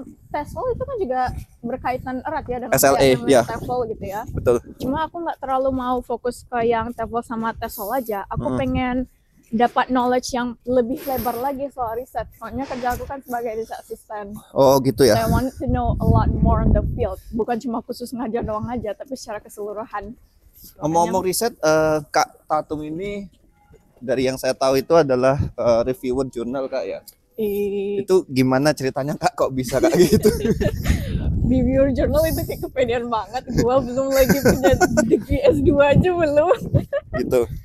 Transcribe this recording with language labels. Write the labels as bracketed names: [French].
[Indonesian] TESOL itu kan juga berkaitan erat ya dengan SLA ya. TEFL gitu ya. Betul. Cuma aku nggak terlalu mau fokus ke yang TEFL sama TESOL aja. Aku pengen dapat knowledge yang lebih lebar lagi soal riset. Soalnya kerja aku kan sebagai riset assistant. Oh gitu ya. [English] So I want to know a lot more on the field. [Indonesian] Bukan cuma khusus ngajar doang aja, tapi secara keseluruhan. Ngomong-ngomong riset, Kak Tatum ini dari yang saya tahu itu adalah reviewer jurnal Kak ya. Itu gimana ceritanya Kak, kok bisa Kak gitu? Reviewer jurnal itu kayak kepedean banget. Gua belum lagi punya degree S2 aja belum. Gitu.